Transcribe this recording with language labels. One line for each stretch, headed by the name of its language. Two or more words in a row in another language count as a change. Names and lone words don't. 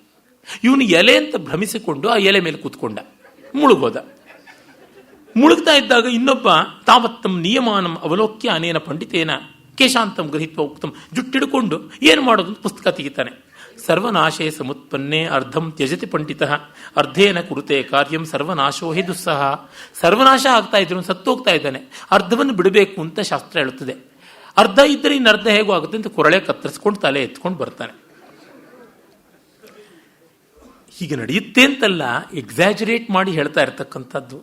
Kannada: ಇವನು ಎಲೆ ಅಂತ ಭ್ರಮಿಸಿಕೊಂಡು ಆ ಎಲೆ ಮೇಲೆ ಕೂತ್ಕೊಂಡ, ಮುಳುಗೋದ. ಮುಳುಗ್ತಾ ಇದ್ದಾಗ ಇನ್ನೊಬ್ಬ
Sanskrit: ತಾವತ್ತಂ ನಿಯಮಾನಂ ಅವಲೋಕ್ಯ ಅನೇನ ಪಂಡಿತೇನ ಕೇಶಾಂತಂ ಗೃಹೀತ್ವ ಉಕ್ತಂ,
Kannada: ಜುಟ್ಟಿಡ್ಕೊಂಡು ಏನು ಮಾಡೋದು ಪುಸ್ತಕ ತೆಗಿತಾನೆ.
Sanskrit: ಸರ್ವನಾಶೇ ಸಮುತ್ಪನ್ನೇ ಅರ್ಧಂ ತ್ಯಜತಿ ಪಂಡಿತ ಅರ್ಧೇನ ಕುರುತೆ ಕಾರ್ಯಂ ಸರ್ವನಾಶೋ ಹಿ ದುಸ್ಸಹ.
Kannada: ಸರ್ವನಾಶ ಆಗ್ತಾ ಇದ್ರು, ಸತ್ತೋಗ್ತಾ ಇದ್ದಾನೆ, ಅರ್ಧವನ್ನು ಬಿಡಬೇಕು ಅಂತ ಶಾಸ್ತ್ರ ಹೇಳುತ್ತದೆ. ಅರ್ಧ ಇದ್ದರೆ ಇನ್ನು ಅರ್ಧ ಹೇಗೂ ಆಗುತ್ತೆ ಅಂತ ಕೊರಳೆ ಕತ್ತರಿಸ್ಕೊಂಡು ತಲೆ ಎತ್ಕೊಂಡು ಬರ್ತಾನೆ. ಹೀಗೆ ನಡೆಯುತ್ತೆ ಅಂತಲ್ಲ, ಎಕ್ಸಾಜರೇಟ್ ಮಾಡಿ ಹೇಳ್ತಾ ಇರತಕ್ಕಂಥದ್ದು.